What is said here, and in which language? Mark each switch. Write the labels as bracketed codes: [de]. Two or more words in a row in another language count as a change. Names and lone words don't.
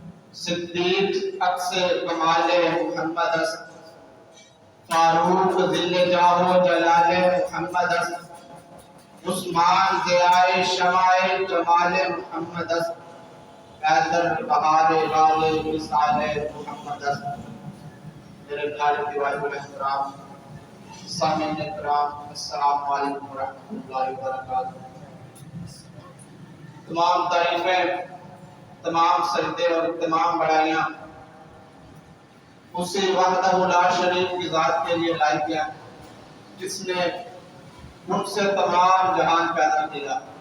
[fa] صدیق عکس کمال محمد است، فاروق ذل جاہ و جلال محمد است، عثمان ضیاء شمع جمال محمد است، حیدر بہار راہ وصال محمد است۔ [ur] میرے پیارے دیوائے احترام سامعین اکرام، [ar] السلام علیکم ورحمۃ اللہ وبرکاتہ۔ [ur] تمام تعریفیں، تمام سجدے اور تمام بڑائیاں اسی [ar] وحدہ لا شریک [ur] کی ذات کے لیے لائی گیا جس نے ان سے تمام جہان پیدا کیا۔